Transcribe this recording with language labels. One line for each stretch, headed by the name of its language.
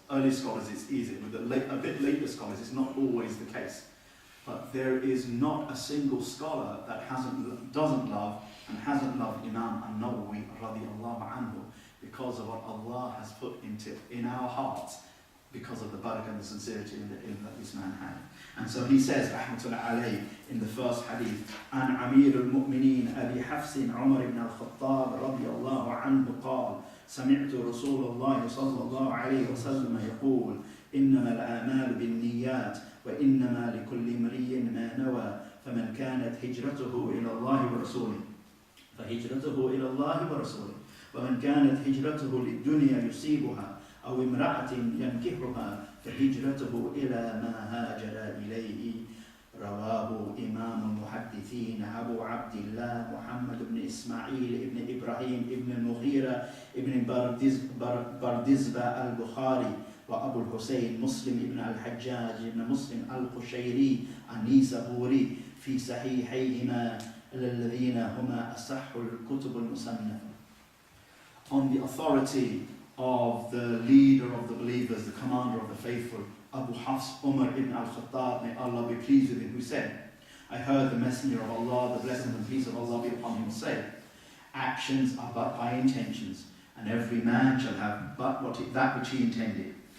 English: Early scholars it's easy, with a bit later scholars it's not always the case. But there is not a single scholar that doesn't love and hasn't loved Imam An-Nawawi radiyallahu anhu because of what Allah has put in our hearts, because of the barakah and the sincerity and the ilm that this man had. And so he says, rahmatullah alayhi, in the first hadith, An Amir al-Mu'mineen Abi Hafsin Umar ibn al-Khattab radiyallahu anhu
Arabic: قال سمعت رسول الله صلى الله عليه وسلم يقول إنما الأعمال بالنيات وإنما لكل امرئ ما نوى فمن كانت هجرته إلى الله ورسوله فهجرته إلى الله ورسوله ومن كانت هجرته للدنيا يصيبها أو امرأة ينكحها فهجرته إلى ما هاجر إليه رواه إمام المحدثين أبو عبد الله محمد بن إسماعيل بن إبراهيم بن المغيرة بن بردزبة البخاري وأبو الحسين مسلم بن الحجاج بن مسلم القشيري النيسابوري في صحيحيهما الذين هما أصح الكتب المصنفة.
English: On the authority of the leader of the believers, the commander of the faithful, Abu Hafs Umar ibn al-Khattab, may Allah be pleased with him, who said, I heard the Messenger of Allah, the blessing and peace of Allah be upon him, say, actions are but by intentions, and every man shall have but that which he intended.